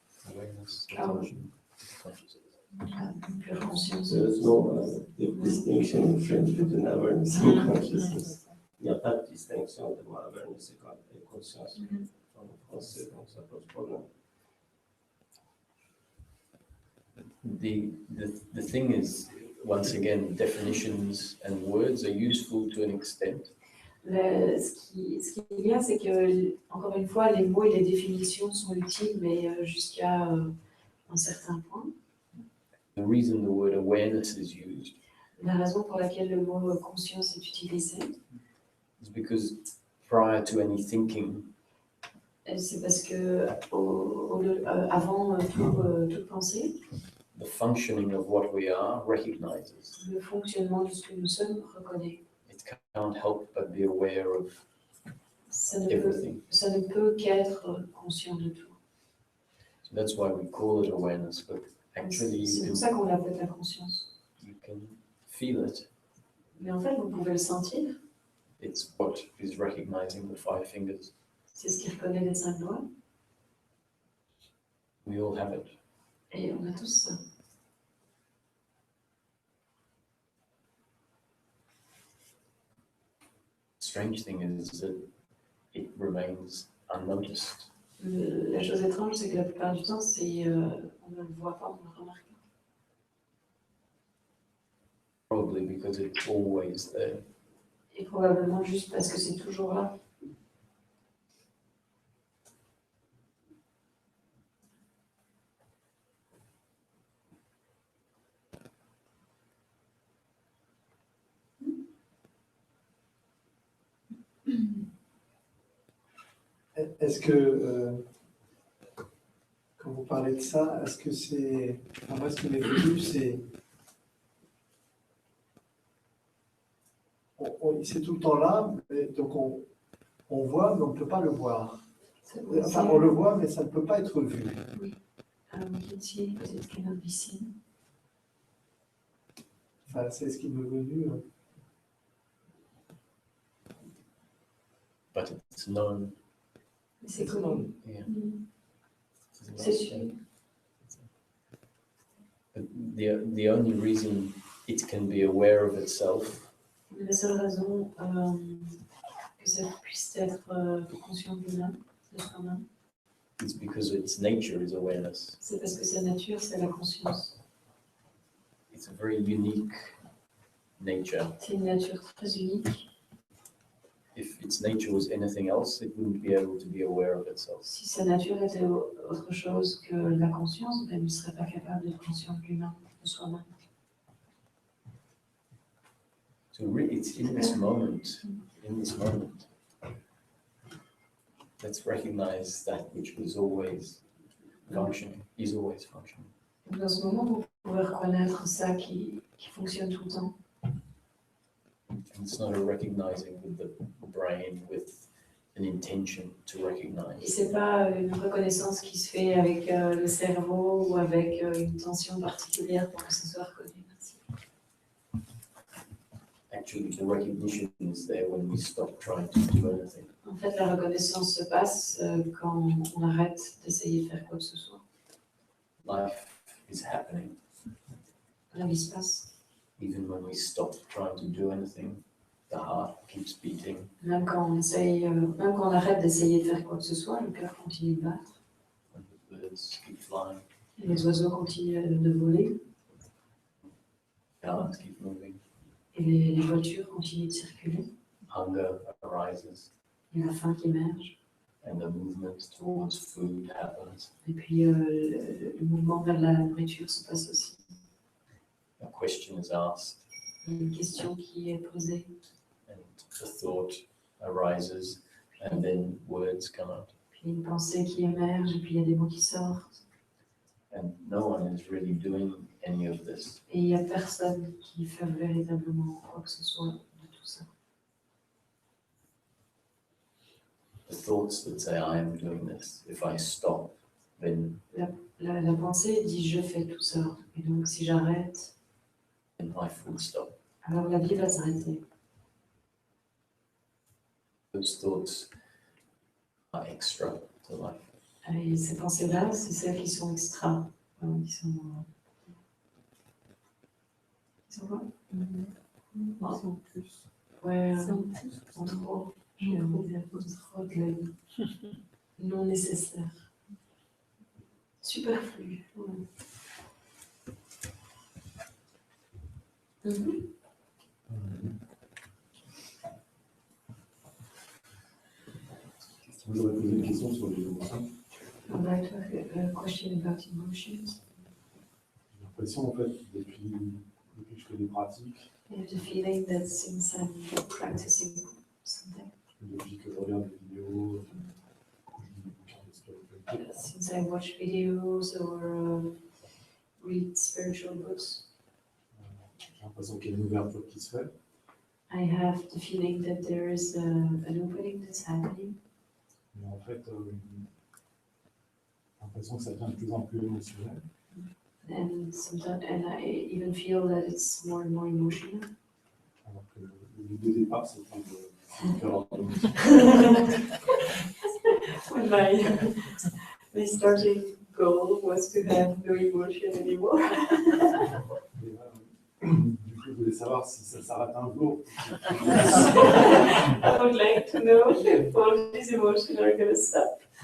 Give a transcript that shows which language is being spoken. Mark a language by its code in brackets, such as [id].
[en] Awareness, Ah. attention, consciousness. pure conscience. There's no distinction in French between awareness and consciousness. [fr] Il n'y a pas de distinction entre awareness et conscience. En français, donc ça pose problème. [en] The thing is, once again, definitions and words are useful to an extent. [fr] Ce qui est bien, c'est que, encore une fois, les mots et les définitions sont utiles, mais jusqu'à un certain point. [en] The reason the word awareness is used [fr] La raison pour laquelle le mot conscience est utilisé, [en] is because prior to any thinking, [fr] c'est parce que avant toute pensée, [en] the functioning of what we are recognizes. [fr] le fonctionnement de ce que nous sommes reconnaît. [en] It can't help but be aware of [fr] Ça ne [en] everything. [fr] peut qu'être conscient de tout. [en] So that's why we call it awareness, but actually [fr] C'est pour ça qu'on l'appelle la conscience. [en] you can feel it. [fr] Mais en fait, vous pouvez le sentir. [en] It's what is recognizing the 5 fingers. [fr] C'est ce qui reconnaît les 5 doigts. [en] We all have it. [fr] Et on a tous ça. [en] Strange thing is that it remains unnoticed. [fr] La chose étrange, c'est que la plupart du temps, on ne le voit pas, on ne le remarque pas. [en] Probably because it's always there. [fr] Et probablement juste parce que c'est toujours là. Est-ce que, quand vous parlez de ça, est-ce que c'est... Enfin, moi, ce qui m'est venu, c'est... C'est tout le temps là, donc on voit, mais on ne peut pas le voir. Enfin, on le voit, mais ça ne peut pas être vu. Oui. [en] We can see it, but it cannot be seen. [fr] Enfin, c'est ce qui m'est venu. [en] But it's known. [fr] C'est connu. [en] Yeah. [fr] C'est sûr. [en] But the only reason it can be aware of itself [fr] La seule raison que ça puisse être conscient de lui-même, de soi-même, [en] is because its nature is awareness. [fr] c'est parce que sa nature, c'est la conscience. [en] It's a very unique nature. [fr] C'est une nature très unique. [en] If its nature was anything else, it wouldn't be able to be aware of itself. [fr] Si sa nature était autre chose que la conscience, ben, il ne serait pas capable d'être conscient de lui-même, de soi-même. [en] So really, it's in this moment, let's recognize that which was always functioning, is always functioning. [fr] Donc, dans ce moment, vous pouvez reconnaître ça qui fonctionne tout le temps. [en] And it's not a recognizing with the brain, with an intention to [fr] Et [en] recognize. [fr] c'est pas une reconnaissance qui se fait avec le cerveau ou avec une tension particulière pour que ce soit reconnu. Merci. [en] Actually, the recognition is there when we stop trying to do anything. [fr] En fait, la reconnaissance se passe quand on arrête d'essayer de faire quoi que ce soit. [en] Life is happening. [fr] La vie se passe. [en] Even when we stop trying to do anything, the heart keeps beating. [fr] Même quand on arrête d'essayer de faire quoi que ce soit, le cœur continue de battre. [en] When the birds keep flying, [fr] Et les oiseaux continuent de voler. [en] cars keep moving, [fr] Et les voitures continuent de circuler. [en] hunger arises, [fr] Il y a la faim qui émerge. [en] and the movement towards food happens. [fr] Et puis le mouvement vers la nourriture se passe aussi. [en] A question is asked, [fr] Il y a une question qui est posée. [en] and the thought arises, and then words come out. [fr] Puis une pensée qui émerge, et puis il y a des mots qui sortent. [en] And no one is really doing any of this. [fr] Et il n'y a personne qui fait véritablement quoi que ce soit de tout ça. [en] The thoughts that say, I am doing this, if I stop, then [fr] La pensée dit je fais tout ça. Et donc si j'arrête, [en] life will stop. [fr] alors la vie va s'arrêter. [en] Those thoughts are extra to life. [fr] Et ces pensées-là, c'est celles qui sont extra. Qui sont quoi? Ils sont plus. Ouais, Ils sont plus. en trop. J'ai envie de dire trop de la vie. Non nécessaire. Superflu. Ouais. Vous aurez posé une question sur les émotions. [en] I'd like to have a question about emotions. [fr] J'ai l'impression, en fait, depuis que je fais des pratiques, [en] I have the feeling that since I'm practicing something, [fr] depuis que je regarde des vidéos, que je lis des bouquins de spiritualité, [en] since I watch videos or read spiritual books, [fr] j'ai l'impression qu'il y a une ouverture qui se fait. [en] I have the feeling that there is an opening that's happening. [fr] Mais en fait, j'ai l'impression que ça devient de plus en plus émotionnel. [en] And sometimes, and I even feel that it's more and more emotional. [fr] Alors que le but de départ, c'était de faire l'émotion. [en] When my starting goal was to have no emotion anymore. [fr] Et, du coup, je voulais savoir si ça s'arrête un jour. [en] I would like to know if all these emotions are going to stop.